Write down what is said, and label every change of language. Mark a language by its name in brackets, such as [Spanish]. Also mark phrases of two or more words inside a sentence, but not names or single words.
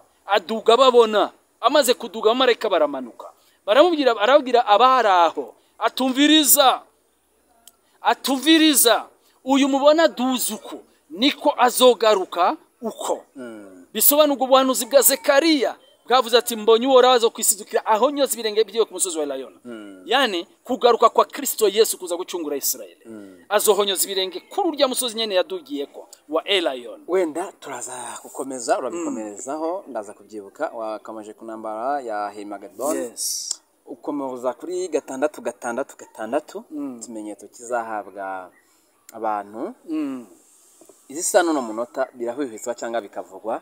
[Rundi] Aduga babona, amaze kuduga abamarayika baramanuka, baramubwira, arabwira abaraho, atumviriza uyu mubona duzuko niko azogaruka uko. Bisobanurwa ubuhanuzi bwa Zekariya bwavuze ati mbonye Uhoraho azokwisidukira ahonyoza ibirenge byiwe ku musozi wa Elayono. Yani kugaruka kwa Kristo Yesu kuza gucungura Israeli, azohonyoza ibirenge kuri urya musozi nyene yadugiyeko wa Elayono. Wenda turaza gukomeza, urabikomerezaho, ndaza kubyibuka wakamaje ku nambara ya Harmagedon. Yes. Ukomoza kuri 666 ikimenyetso kizahabwa abantu. Izi sano no munota birahwihwiswa cyangwa bikavugwa.